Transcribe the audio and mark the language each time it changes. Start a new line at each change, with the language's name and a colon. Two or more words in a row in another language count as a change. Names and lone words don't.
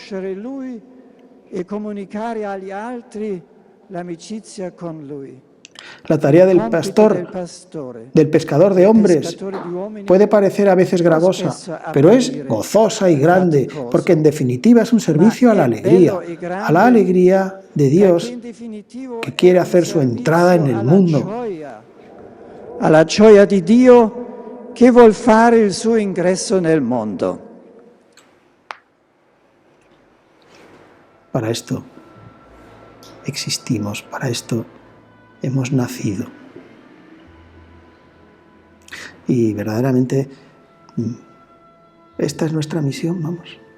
Spanish: La tarea del pastor, del pescador de hombres, puede parecer a veces gravosa, pero es gozosa y grande, porque en definitiva es un servicio a la alegría de Dios que quiere hacer su entrada en el mundo.
Italian: A la gioia di Dio che vuol fare il suo ingresso nel mondo.
Spanish: Para esto existimos, para esto hemos nacido. Y verdaderamente esta es nuestra misión, vamos.